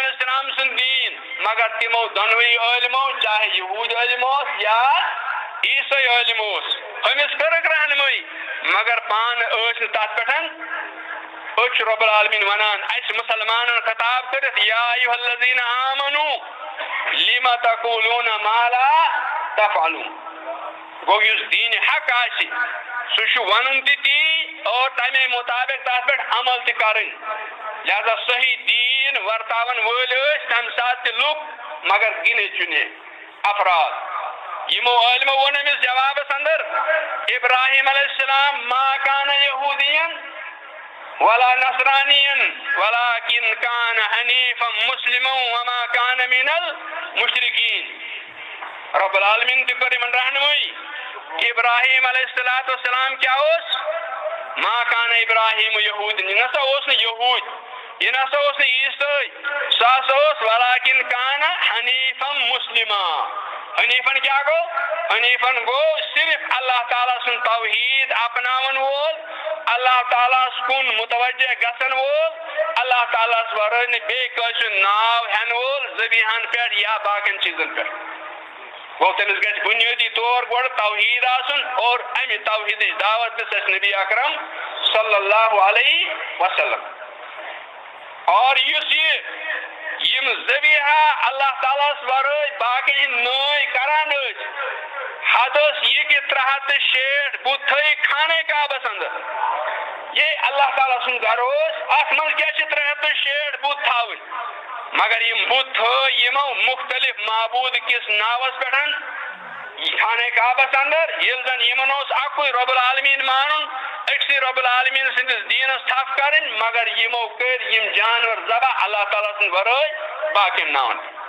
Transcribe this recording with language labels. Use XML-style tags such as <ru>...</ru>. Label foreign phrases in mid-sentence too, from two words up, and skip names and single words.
<ar>علیہ السلام</ar> <ks>سُنٛد دیٖن مگر تِمو دۄنوٕنی عٲلمو چاہے یہوٗدۍ عٲلم اوس یا عیٖسٲے عٲلم اوس أمِس کٔرٕکھ رہنمٲیی مگر پانہٕ ٲسۍ نہٕ تتھ پٮ۪ٹھ أسۍ چھِ</ks> <ar>رۄب العالمیٖن</ar> <ks>ونان اسہِ مُسلمانن خطاب کٔرِتھ</ks> <ar>یا ایُہا الذیٖنَ آمنوٗ لِمَ تقوٗلوٗنَ مَا لَا تَفْعَلُونَ</ar> <ks>گوٚو یُس دیٖنِ حق آسہِ سُہ چھُ ونُن تہِ تی اور تمے مطابق تتھ پٮ۪ٹھ عمل تہِ کرٕنۍ لہذا صحیح دین ورتاون وٲلۍ ٲسۍ تَمہِ ساتہٕ تہِ لُکھ مگر گِنے چُنے افراد. یِمو عٲلمو ووٚن أمِس جوابس اندر</ks> <ar>ابراہیم علیہ السلام ما کان یہودین ولا نصرانین ولكن کان حنیفا مسلما وما کان من المشرکین. رب العالمین</ar> <ks>تہِ کٔر یِمن رہنمٲیی. ابراہیم</ks> <ar>علیہ السلام</ar> <ks>کیا اوس؟</ks> <ar>ما کان ابراہیم یہود.</ar> <ks>یہِ نسا اوس نہٕ یہود, یہِ نسا اوس نہٕ عیسٲے, سُہ ہسا اوس</ks> <ar>ولكن کان حنیفا مسلما.</ar> <ks>حنیفن کیا گو؟ حنیفن گو صرف اللہ تعالیٰ سن توحید اپناون وول, اللہ تعالیٰ کن متوجہ گژھن وول, اللہ تعالیٰ ورٲے نہٕ بیٚیہِ کٲنٛسہِ ناو ہٮ۪نہٕ وول زٔمیٖنَن پٮ۪ٹھ یا باقین چیٖزن پٮ۪ٹھ. گوٚو تٔمِس گژھِ بُنیٲدی طور گۄڈٕ توحید آسُن اور امہِ توحیدٕچ دعوت دِژ اَسہِ نبی اکرم</ks> <ar>صلی اللہ علیہ وسلم.</ar> <ks>اور یُس یِم ذبیحہ اللہ تعالیٰ ورٲے باقین ہٕنٛدۍ نٲے کران ٲسۍ, حد ٲس یہِ کہِ 360 بُت تھٲیِکھ خانے کعبس اندر. یہ اللہ تعالیٰ سُنٛد گرٕ اوس, اتھ منٛز کیٛاہ چھِ 360 بُت تھاوٕنۍ, مگر یِم بُت تھٲے یِمو مختلف معبوٗد کِس ناوس پٮ۪ٹھ خانے کعبس اندر, ییٚلہِ زن یِمن اوس اکُے</ks> <ar>رۄب العالمیٖن</ar> <ks>مانُن, أکسٕے</ks> <ar>رۄب العالمیٖن</ar> <ks>سٕنٛدِس دیٖنس تھپھ کرٕنۍ, مگر یِمو کٔرۍ یِم جانور ذبح اللہ تعالیٰ سٕنٛدِ ورٲے باقین ناون.</ks>